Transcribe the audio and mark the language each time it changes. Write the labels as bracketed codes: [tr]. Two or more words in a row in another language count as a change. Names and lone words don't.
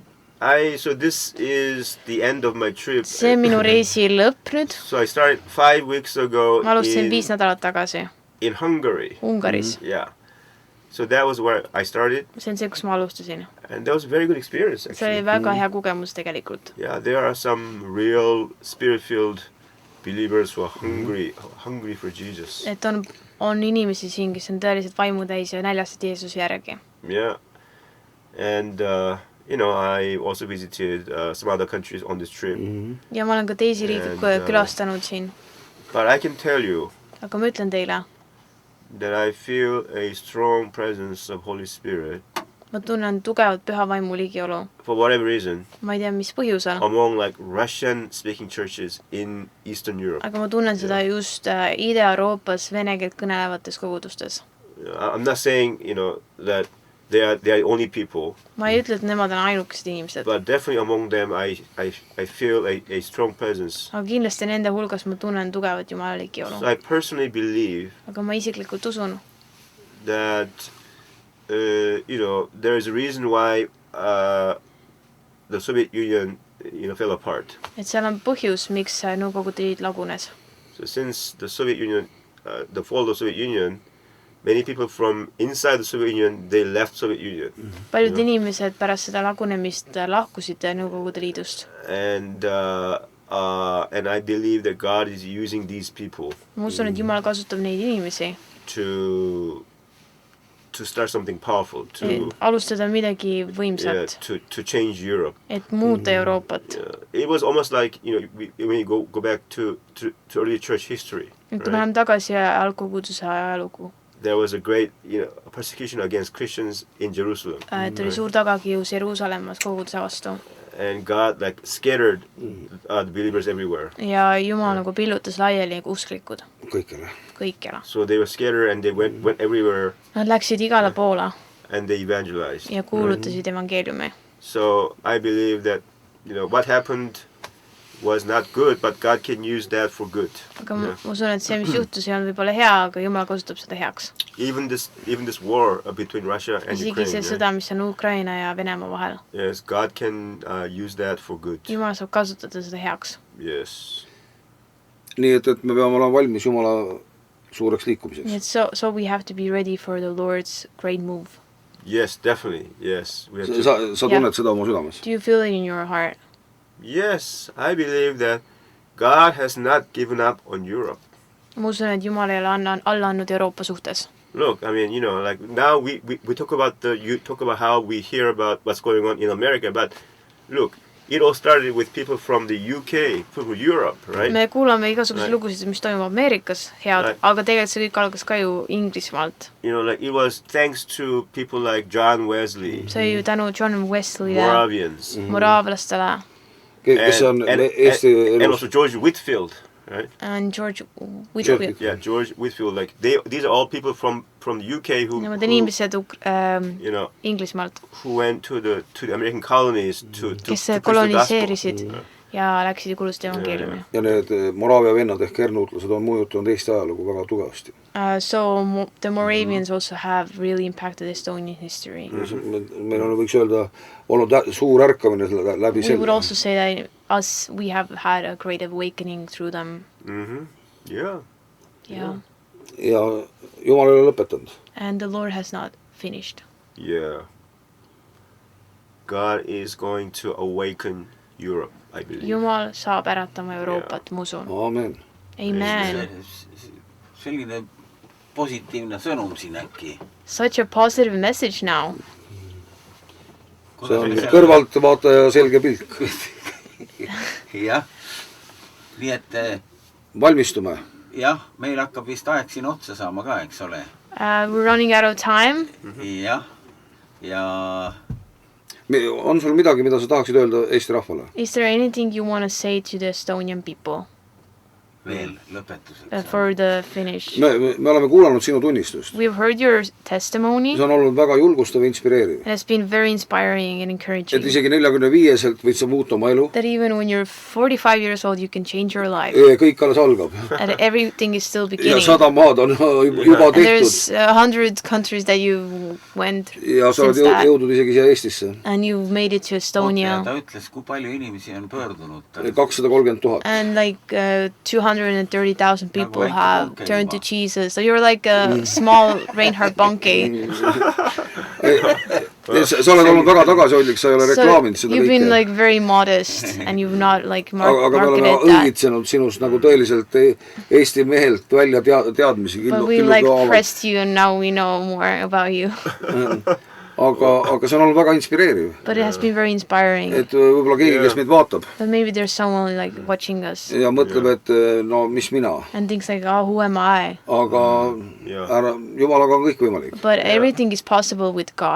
[en] So this is the end of my trip. [et] See minu reisi lõpp nüüd. [en] So I started 5 weeks ago. [et] Ma alustasin 5 nädalat tagasi. [en] In Hungary. [et] Ungaris. [en] Yeah. So that was where I started. [et] See on see, kus ma alustasin. [en] And that was a very good experience actually. [et] See oli väga hea kogemus tegelikult. [en] Yeah, there are some real spirit-filled believers who are hungry for Jesus. [et] Et on inimesi siin, kes on tõeliselt vaimutäis ja näljased Jeesuse järgi. [en] Yeah. And you know, I also visited some other countries on this trip. [et] Ja ma olen ka teisi riike külastanud siin. [en] But I can tell you. [et] Aga ma ütlen teile. [en] That I feel a strong presence of Holy Spirit. [et] Ma tunnen tugevat püha vaimu ligiolu. [en] For whatever reason. [et] Ma ei tea, mis põhjusel. [en] Among like Russian-speaking churches in Eastern Europe. [et] Aga ma tunnen seda just Ida-Euroopas vene keelt kõnelevates kogudustes. [en] I'm not saying, you know, that they are only people. [et] Ma ei ütle, et nemad on ainukesed inimesed. [en] But definitely among them I feel a strong presence. [et] Aga kindlasti nende hulgas ma tunnen tugevat Jumala ligiolu. [en] So I personally believe. [et] Aga ma isiklikult usun. [en] That you know, there is a reason why the Soviet Union, you know, fell apart. [et] Et seal on põhjus, miks Nõukogude Liit lagunes. [en] So since the Soviet Union, the fall of the Soviet Union, many people from inside the Soviet Union, they left Soviet Union. [et] Paljud inimesed pärast seda lagunemist lahkusid Nõukogude Liidust. [en] And I believe that God is using these people. [et] Ma usun, et Jumal kasutab neid inimesi. [en] To start something powerful. To [et] alustada midagi võimsat. [en] Yeah, to change Europe. [et] Et muuta Euroopat. [en] It was almost like, you know, when you go back to early church history. [et] Kui läheme tagasi algkoguduse ajalugu. [en] There was a great, you know, persecution against Christians in Jerusalem. [et] Et oli suur tagakius Jeruusalemmas koguduse vastu. [en] And God like scattered the believers everywhere. [et] Ja Jumal nagu pillutas laiali usklikud. Kõikjale. [en] So they were scattered and they went everywhere. [et] Nad läksid igale poole. [en] And they evangelized. [et] Ja kuulutasid evangeeliumi. [en] So I believe that, you know, what happened was not good, but God can use that for good. [et] Aga ma usun, et see, mis juhtus, ei olnud võib-olla hea, aga Jumal kasutab seda heaks. [en] Even this war between Russia and Ukraine. [et] Isegi see sõda, mis on Ukraina ja Venemaa vahel. [en] Yes, God can use that for good. [et] Jumal saab kasutada seda heaks. [en] Yes. [et] Nii et me peame olema valmis Jumala suureks liikumiseks. Nii et [en] so we have to be ready for the Lord's great move. Yes, definitely. Yes. [et] Sa tunned seda oma südames? [en] Do you feel it in your heart? Yes, I believe that God has not given up on Europe. [et] Ma usun, et Jumal ei ole alla andnud Euroopa suhtes. [en] Look, I mean, you know, like now we talk about you talk about how we hear about what's going on in America, but look, it all started with people from the UK, from Europe, right? [et] Me kuulame igasuguseid lugusid, mis toimub Ameerikas, head, aga tegelikult see kõik algas ka ju Inglismaalt. [en] You know, like it was thanks to people like John Wesley. [et] See ju tänu John Wesley'le, [en] Moravians. [et] moraavlastele. Kes on Eesti [en] and also George Whitfield, right? And George Whitfield. Yeah, George Whitfield. Like these are all people from the UK who [et] inimesed [en] you know, [et] Inglismaalt, [en] who went to the American colonies to [et] kes koloniseerisid ja läksid ja kuulusid evangeeliumi. Ja need Moraavia vennad ehk hernuutlased on mõjutanud Eesti ajalugu väga tugevasti. [en] So the Moravians also have really impacted Estonian history. [et] Meil on, võiks öelda, olnud suur ärkamine läbi selle. [en] We would also say that we have had a great awakening through them. Yeah. Yeah. [et] Ja Jumal ei ole lõpetanud. [en] And the Lord has not finished. Yeah. God is going to awaken Europe, I believe. [et] Jumal saab äratama Euroopat, ma usun. [en] Amen. Amen. [et] Selline positiivne sõnum siin äkki. [en] Such a positive message now. [et] See on kõrvalt vaataja selge pilk. Jah. Nii et valmistume. Jah, meil hakkab vist aeg siin otsa saama ka, eks ole. [en] We're running out of time. [et] Jah. Ja on sul midagi, mida sa tahaksid öelda Eesti rahvale? [en] Is there anything you want to say to the Estonian people? [et] Veel lõpetuseks. [en] For the finish. [et] Me oleme kuulanud sinu tunnistust. [en] We've heard your testimony. [et] See on olnud väga julgustav ja inspireeriv. [en] It has been very inspiring and encouraging. [et] Et isegi 45-selt võid sa muuta oma elu. [en] That even when you're 45 years old, you can change your life. [et] Kõik alles algab. [en] And everything is still beginning. [et] Ja 100 maad on juba tehtud. [en] There's 100 countries that you went [et] ja sa oled jõudnud isegi siia Eestisse. [en] And you've made it to Estonia. [et] Ta ütles, kui palju inimesi on pöördunud. 230,000. [en] And like 230,000 people have turned to Jesus. So you're like a small Reinhard Bonnke. [et] Sa oled olnud väga tagasihoidlik, sa ei ole reklaaminud seda kõike. [en] You've been like very modest and you've not like marketed that. [et] Aga me oleme õngitsenud sinust nagu tõeliselt Eesti mehelt välja teadmisi. [en] But we like pressed you and now we know more about you. [et] Aga see on olnud väga inspireeriv. [en] But it has been very inspiring. [et] Et võib-olla keegi, kes meid vaatab. [en] But maybe there's someone like watching us. [et] Ja mõtleb, et no mis mina. [en] And thinks like, oh, who am I? [et] Aga Jumalaga on kõik võimalik. [en] But everything is possible with God.